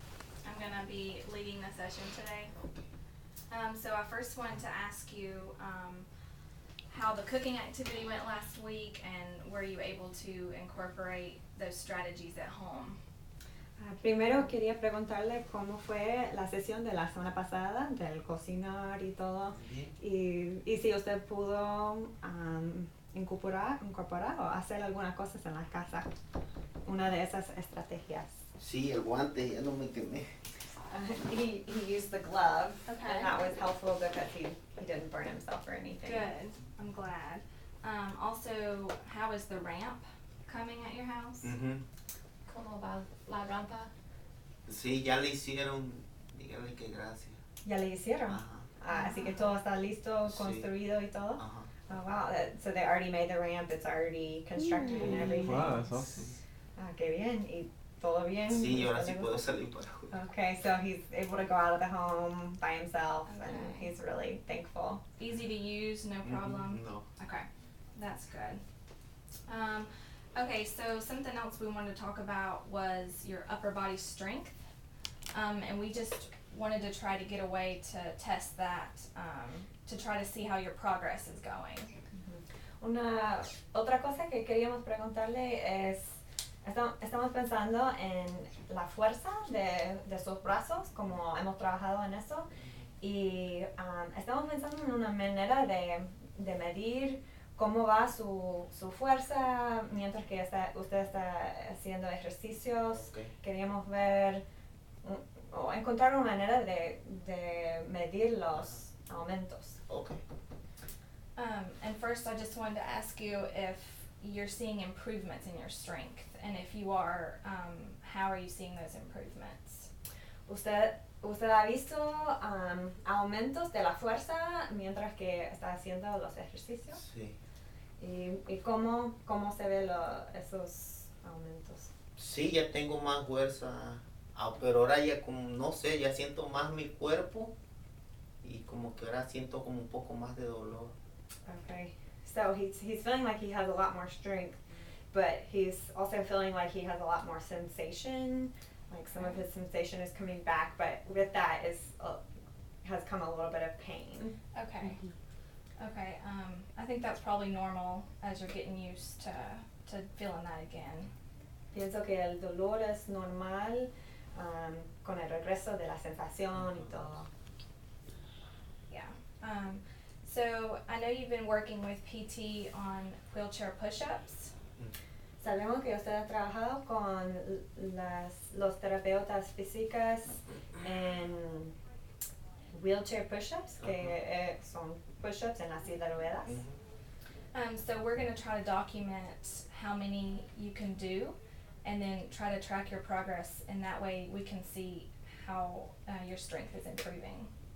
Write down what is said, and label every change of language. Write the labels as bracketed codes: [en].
[en] to be leading the session today. So I first wanted to ask you how the cooking activity went last week, and were you able to incorporate those strategies at home? [es] Primero quería preguntarle cómo fue la sesión de la semana pasada, del cocinar y todo, y si usted pudo incorporar o hacer algunas cosas en la casa, una de esas estrategias. Sí, el guante, ya no me quemé. [en] He used the glove, Okay. and that was helpful because he didn't burn himself or anything. Good, I'm glad. Also, how is the ramp coming at your house? [es] ¿Cómo va la rampa? Sí, ya le hicieron, dígale que gracias. Ya le hicieron. Ajá. Así que todo está listo, Sí. construido y todo. Ajá. [en] Oh wow, so they already made the ramp, it's already constructed and everything. Wow, that's awesome. [es] Qué bien, y todo bien. Sí, ahora sí puedo salir para jugar. [en] Okay, so he's able to go out of the home by himself, and Okay. he's really thankful. Easy to use, no problem? No. Okay, that's good. Okay, so something else we wanted to talk about was your upper body strength. And we just wanted to try to get a way to test that, to try to see how your progress is going. [es] Una otra cosa que queríamos preguntarle es, estamos pensando en la fuerza de sus brazos, como hemos trabajado en eso, y estamos pensando en una manera de medir cómo va su fuerza mientras que usted está haciendo ejercicios. [en] Okay. [es] Queríamos ver o encontrar una manera de medir los aumentos. [en] Okay. And first I just wanted to ask you if you're seeing improvements in your strength, and if you are, how are you seeing those improvements? [es] ¿Usted ha visto aumentos de la fuerza mientras que está haciendo los ejercicios? Sí. ¿Y cómo se ven esos aumentos? Sí, ya tengo más fuerza, pero ahora ya como, no sé, ya siento más mi cuerpo y como que ahora siento como un poco más de dolor. [en] Okay, so he's feeling like he has a lot more strength, but he's also feeling like he has a lot more sensation, like some of his sensation is coming back, but with that has come a little bit of pain. Okay. Okay, I think that's probably normal as you're getting used to feeling that again. [es] Pienso que el dolor es normal con el regreso de la sensación y todo. [en] Yeah. So I know you've been working with PT on wheelchair push-ups. [es] Sabemos que usted ha trabajado con los terapeutas físicas en wheelchair push-ups, que son push-ups en la silla de ruedas. [en] So we're going to try to document how many you can do, and then try to track your progress, and that way we can see how your strength is improving.